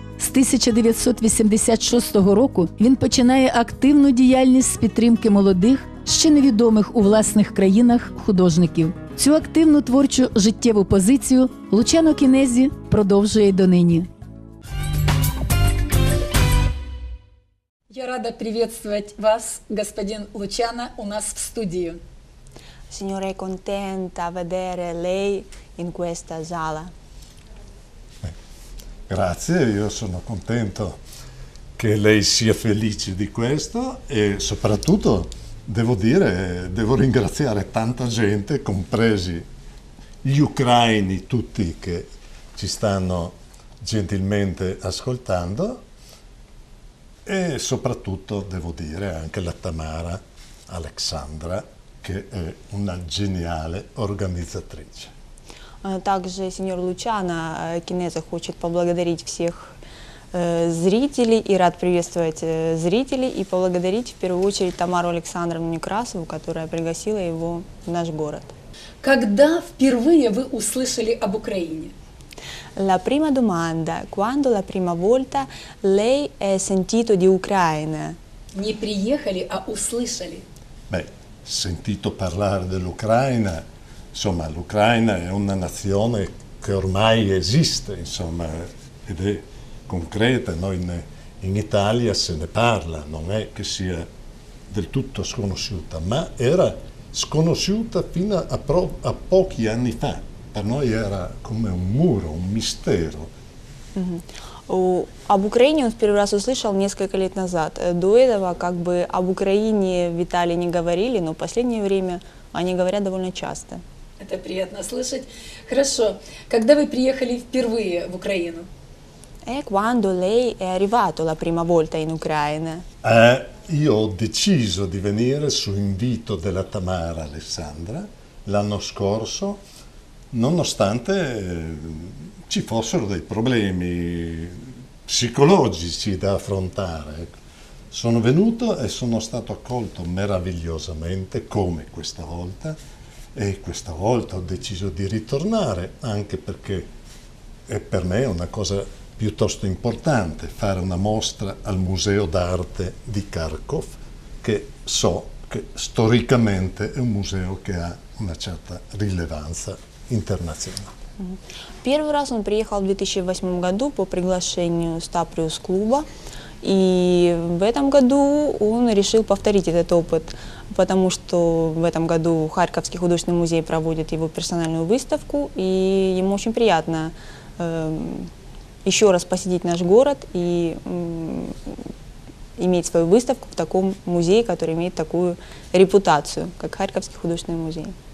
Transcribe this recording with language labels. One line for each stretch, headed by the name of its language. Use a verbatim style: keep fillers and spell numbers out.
Ukrainian: З тисяча дев'ятсот вісімдесят шостого року він починає активну діяльність з підтримки молодих, ще невідомих у власних країнах художників. Цю активну творчу життєву позицію Лучано Кінезі продовжує й донині.
Russian: Я рада приветствовать вас, господин Лучано, у нас в студии.
Italian: Signora, è contenta vedere lei in questa sala. Grazie, io sono contento che lei sia felice di questo e soprattutto devo dire, devo ringraziare tanta gente, compresi gli ucraini tutti che ci stanno gentilmente ascoltando e soprattutto devo dire anche la Tamara Alexandra che è una geniale organizzatrice.
Russian: Также сеньор Лучано Кінезі хочет поблагодарить всех э, зрителей и рад приветствовать э, зрителей и поблагодарить в первую очередь Тамару Александровну Некрасову, которая пригласила его в наш город. Когда впервые вы услышали об Украине?
Italian: La prima domanda, quando la prima volta lei ha sentito di Ucraina?
Russian: Не приехали, а услышали.
Italian: Beh, sentito parlare dell'Ucraina. Insomma, l'Ucraina è una nazione che ormai esiste, insomma, ed è concreta. Noi in, in Italia se ne parla, non è che sia del tutto sconosciuta, ma era sconosciuta fino a, pro, a pochi anni fa. Per noi era come un muro, un mistero. Mm-hmm.
Russian: Об Украине он в первый раз услышал несколько лет назад. До этого как бы об Украине в Италии не говорили, но в последнее время они говорят довольно часто. Это приятно слышать. Хорошо. Когда вы приехали впервые в Украину?
Italian: E quando lei è arrivato la prima volta in Ucraina? Eh, io ho deciso di venire su invito della Tamara Alessandra l'anno scorso, nonostante ci fossero dei problemi psicologici da affrontare. Sono venuto e sono stato accolto meravigliosamente, come questa volta, e questa volta ho deciso di ritornare, anche perché è per me una cosa piuttosto importante fare una mostra al Museo d'Arte di Kharkov, che so che storicamente è un museo che ha una certa rilevanza internazionale.
Russian: Первый раз он приехал в две тысячи восьмом году по приглашению Стаприус клуба, и в этом году он решил повторить этот опыт, потому что в этом году Харьковский художественный музей проводит его персональную выставку, и ему очень приятно э, еще раз посетить наш город и э, иметь свою выставку в таком музее, который имеет такую репутацию, как Харьковский художественный музей.